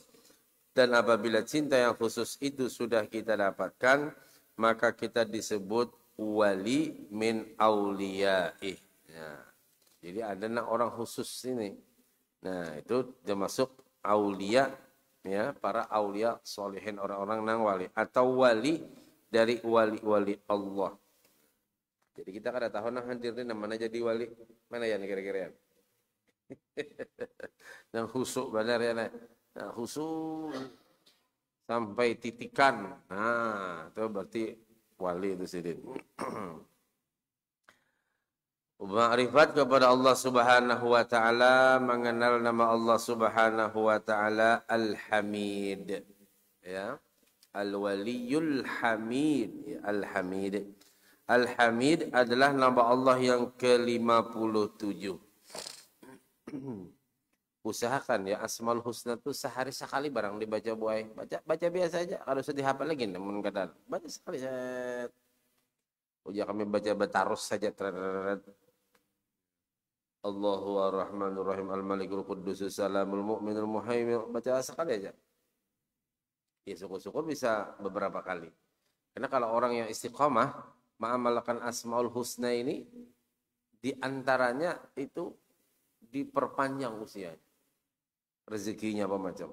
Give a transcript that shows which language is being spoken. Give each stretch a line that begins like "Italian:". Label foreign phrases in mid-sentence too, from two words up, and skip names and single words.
Indonesian: Dan apabila cinta yang khusus itu sudah kita dapatkan, maka kita disebut
Arabic: ولي من أوليائه.
Indonesian: Ya. Jadi ada orang khusus ini. Nah, itu termasuk aulia ya, para aulia solihin, orang-orang nang wali atau wali dari wali-wali Allah.
Banjar: Jadi kita kada tahu nang hadir ni mana jadi wali.
Indonesian: Mana ya kira-kira ya? Yang khusuk benar ya nah. Nah, khusuk sampai titikan. Nah, itu berarti wali itu sidin. Ma'rifat kepada Allah
Arabic: سبحانه وتعالى,
Indonesian: mengenal nama Allah
Arabic: سبحانه وتعالى
Indonesian: Al-Hamid. Ya.
Arabic: الولي الحميد,
Indonesian: ya, Al-Hamid. Al-Hamid adalah nama Allah yang ke-57. Usahakan ya Asmaul Husna itu sehari sekali barang dibaca buai. Baca biasa aja. Kalau sudah dihafal lagi namun kadang baca sekali. Uja kami baca betarus saja.
Arabic: الله الرحمن الرحيم الملك القدوس السلام المؤمن المهيمن.
Indonesian: Baca sekali aja. Ya syukur-syukur bisa beberapa kali. Karena kalau orang yang istiqomah mengamalkan Asmaul Husna ini di antaranya itu diperpanjang usianya. Rezekinya apa macam.